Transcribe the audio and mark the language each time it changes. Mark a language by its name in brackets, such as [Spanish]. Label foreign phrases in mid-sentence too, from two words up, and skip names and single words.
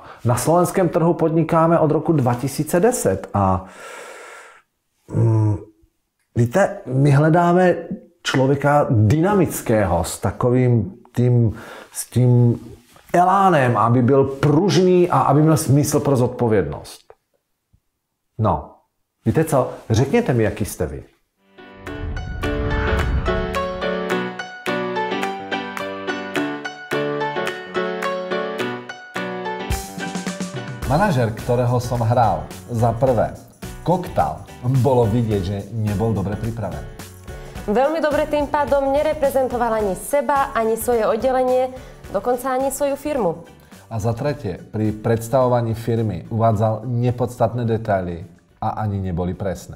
[Czech] Na slovenském trhu podnikáme od roku 2010 a víte, my hledáme člověka dynamického s takovým tím elánem, aby byl pružný a aby měl smysl pro zodpovědnost. No, víte co? Řekněte mi, jaký jste vy. [Slovak] Manažer, ktorého som hral, za prvé koktal, bolo vidieť, že nebol dobre pripravený. Veľmi dobre tým pádom nereprezentoval ani seba, ani svoje oddelenie, dokonca ani svoju firmu. A za tretie, pri predstavovaní firmy uvádzal nepodstatné detaily a ani neboli presné.